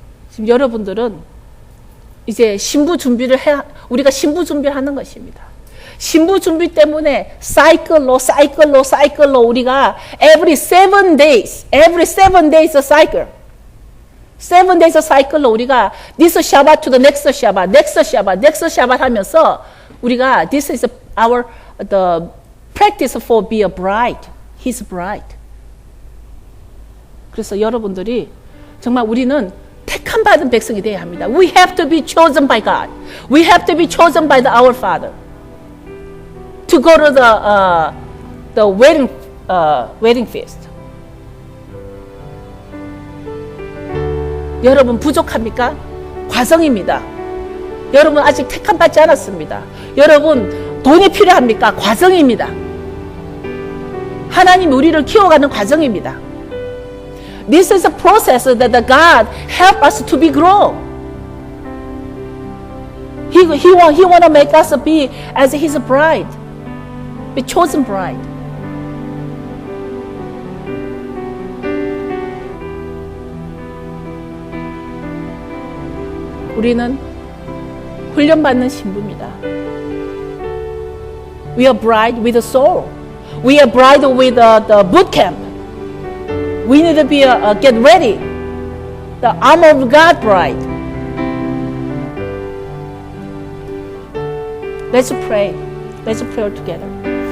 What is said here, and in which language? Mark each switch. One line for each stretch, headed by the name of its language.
Korean: 지금 여러분들은 이제 신부 준비를 우리가 신부 준비를 하는 것입니다. 신부 준비 때문에 사이클로 우리가
English: every 7 days a cycle. 7 days cycle로
Korean: 우리가
English: this Shabbat to the next Shabbat
Korean: 하면서 우리가
English: this is the practice for be a bride, his bride.
Korean: 그래서 여러분들이 정말 우리는 택함 받은 백성이 되어야 합니다.
English: We have to be chosen by God. We have to be chosen by our Father to go to the wedding feast.
Korean: 여러분 부족합니까? 과정입니다. 여러분 아직 택함 받지 않았습니다. 여러분 돈이 필요합니까? 과정입니다. 하나님이 우리를 키워가는 과정입니다.
English: This is a process that the God help us to be grow. He want to make us be as His bride, be chosen bride.
Korean: 우리는 훈련받는 신부입니다.
English: We are bride with a soul. We are bride with the boot camp. We need to be get ready. The armor of God bride. Let's pray. Let's pray together.